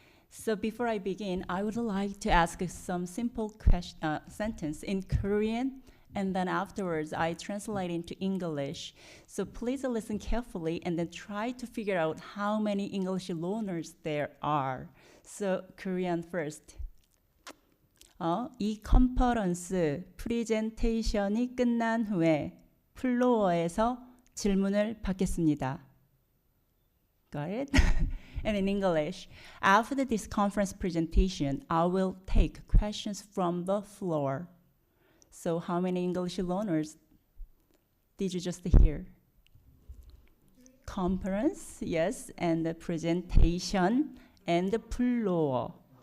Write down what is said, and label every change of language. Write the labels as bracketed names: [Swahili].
[English] So before I begin, I would like to ask some simple sentence in Korean, and then afterwards I translate into English. So please listen carefully and then try to figure out how many English loanwords there are. So Korean first. [Korean] 이 컨퍼런스 프리젠테이션이 끝난 후에 플로어에서 질문을 받겠습니다. [English] Got it? And in English, after this conference presentation, I will take questions from the floor. So how many English learners did you just hear? Conference, yes, and the presentation, and the floor.